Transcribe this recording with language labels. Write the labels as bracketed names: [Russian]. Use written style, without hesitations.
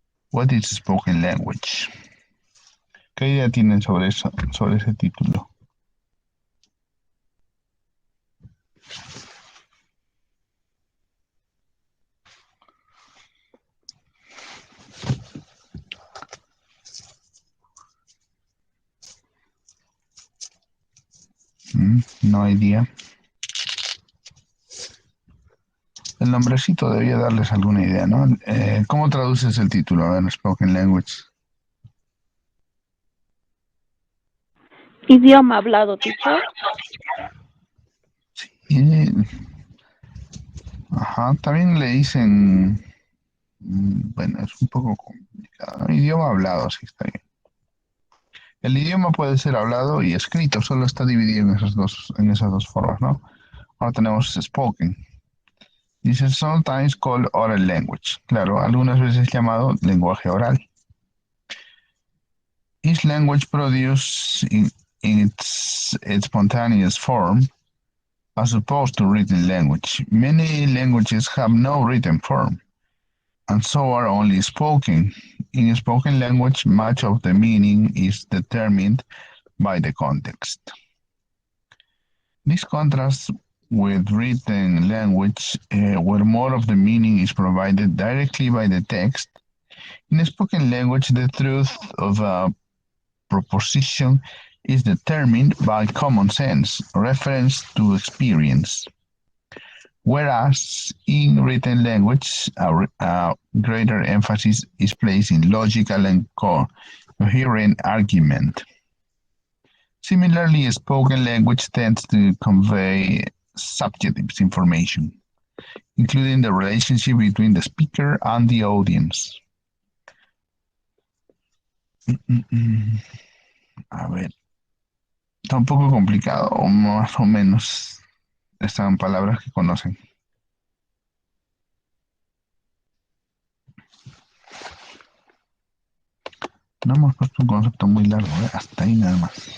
[English] What is spoken language? [Spanish] ¿Qué idea tienen sobre eso, sobre ese título? [English] No idea. [Spanish] El nombrecito debía darles alguna idea, ¿no? ¿Cómo traduces el título? A ver, Spoken Language. Idioma hablado, teacher. Sí. Ajá, también le dicen, bueno, es un poco complicado, ¿no? Idioma hablado, sí está bien. El idioma puede ser hablado y escrito, solo está dividido en esas dos formas, ¿no? Ahora tenemos spoken. Dice [English] sometimes called oral language. [Spanish] Claro, algunas veces llamado lenguaje oral. [English] Each language produced in its spontaneous form as opposed to written language. Many languages have no written form, and so are only spoken. In spoken language, much of the meaning is determined by the context. This contrasts with written language, where more of the meaning is provided directly by the text. In spoken language, the truth of a proposition is determined by common sense, reference to experience. Whereas in written language, a greater emphasis is placed in logical and coherent argument. Similarly, spoken language tends to convey subjective information, including the relationship between the speaker and the audience. [Spanish] A ver, está un poco complicado, o más o menos están palabras que conocen. No hemos puesto un concepto muy largo, ¿eh? Hasta ahí nada más.